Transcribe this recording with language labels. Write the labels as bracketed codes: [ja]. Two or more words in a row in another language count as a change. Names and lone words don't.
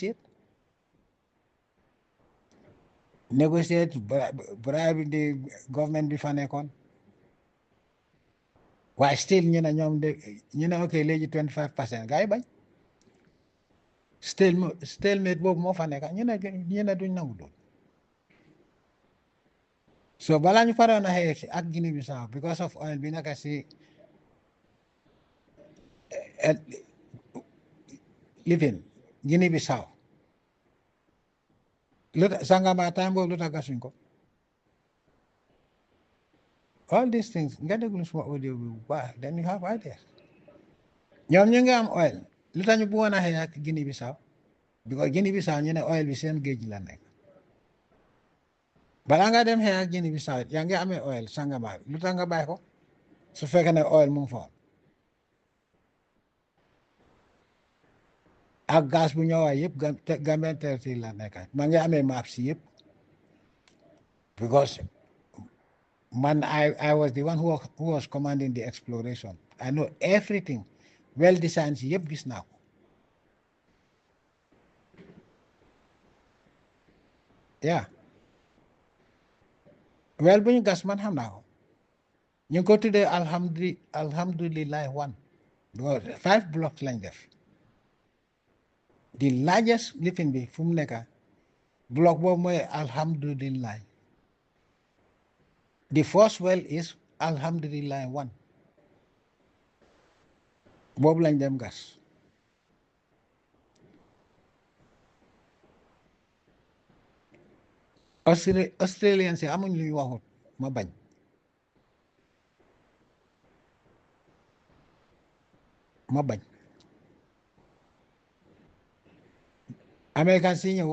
[wo] négocier bribe di government bi fa nekkoon waaye still ñu ne ñoom ñu ne ok léegi 25% gars yi bañ stalemate boobu moo fa nekk ñu ne duñ nangu loolu so balaa ñu paroon a xeex ak Guinée Bissau [en] because of oil [wo] bi naka si living Guinée Bissau Sangama time boobu lu tax gasuñ ko [en] all these things [wo] nga déglu suma audio bi bu baax [en] then you have ideas [wo] ñoom ñu ngi am oil lu tax ñu bëggoon a xeex ak Guinée Bissau because Guinée Bissau ñu ne oil bi seen géej la nekk balaa nga dem xeex ak Guinée Bissau yaa ngi amee oil Sangama lu tax nga bàyyi ko su fekkee ne oil mu ngi fa ak gaz bu ñëwaay yëpp [en] Gambian territory [wo] la nekk maa ngi amee map si yëpp because man [en] I was the one who was commanding the exploration I know everything well designed [wo] si yëpp gis naa ko yeah well bu ñu gas man xam naa ko ñu ngi ko tuddee alhamdulillah one 5 blocks lañ def [en] the largest [wo] lifin bi fu mu nekk block boobu mooy alhamdulillah [en] the first well is [wo] alhamdulillah one boobu lañ dem gas Australian si amuñ lu ñu waxut ma bañ American si ñëw